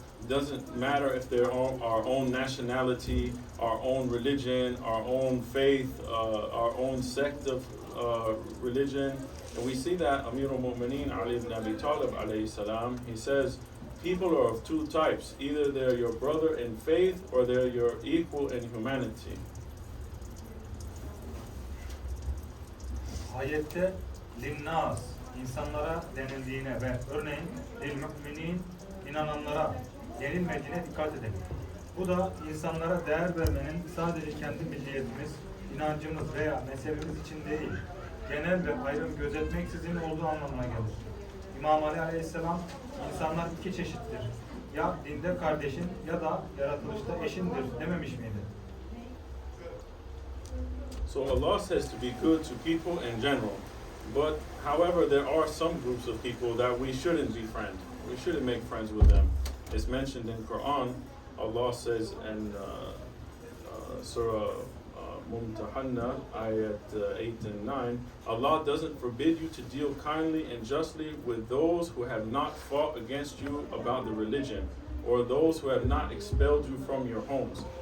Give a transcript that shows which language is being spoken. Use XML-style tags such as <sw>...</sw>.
<en>It doesn't matter if they're our own nationality, our own religion, our own faith, our own sect of religion. And we see that Amir al-Mu'mineen Ali ibn Abi Talib alayhi salam, he says, people are of two types. Either they're your brother in faith or they're your equal in humanity.</en> <tr>Ayette linnas, insanlara denildiğine ve örneğin lil müminin, inananlara denilmediğine dikkat edelim. Bu da insanlara değer vermenin sadece kendi milliyetimiz, inancımız veya mezhebimiz için değil, genel ve ayrım gözetmeksizin olduğu anlamına gelir. İmam Ali Aleyhisselam, insanlar iki çeşittir. ya dinde kardeşin ya da yaratılışta eşindir dememiş miydi?</tr> <en>So Allah says to be good to people in general. But however, there are some groups of people that we shouldn't befriend. We shouldn't make friends with them. It's mentioned in Quran. Allah says in Surah Mumtahanna, ayat 8 and 9, Allah doesn't forbid you to deal kindly and justly with those who have not fought against you about the religion, or those who have not expelled you from your homes.</en>